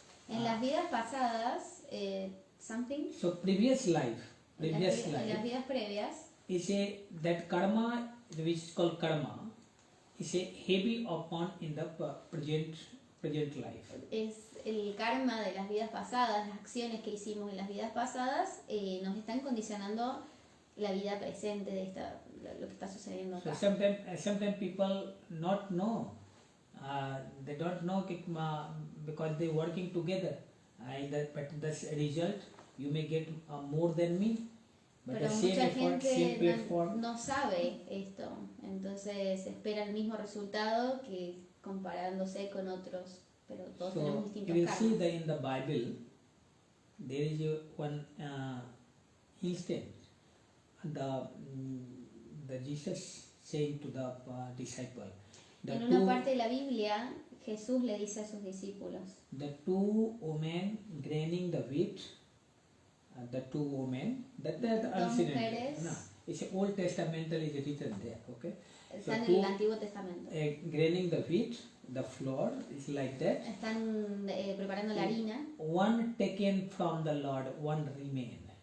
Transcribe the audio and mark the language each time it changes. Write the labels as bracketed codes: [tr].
[es] En las vidas pasadas, something. [en] So previous life. [es] En las vidas previas. [en] Is that karma, which is called karma, is heavy upon in the present life. [es] Es el karma de las vidas pasadas, las acciones que hicimos en las vidas pasadas nos están condicionando la vida presente de lo que está sucediendo acá. [en] So sometimes people not know, they don't know because they working together, but the result you may get more than me. But [es] Pero mucha gente no sabe esto, entonces espera el mismo resultado que comparándose con otros, pero todos tenemos distintos [en] you [es] karmas. [en] see that in the Bible there is one instance, the Jesus saying to the disciple, [es] en una parte de la Biblia Jesús le dice a sus discípulos, [en] the two women graining the wheat. The two women, that unseen. No, it's Old Testamental is written there. Okay. [es] Están en el Antiguo Testamento. [en] Graining the wheat, the flour is like that. [es] Están preparando la harina. [en] One taken from the Lord, one remain.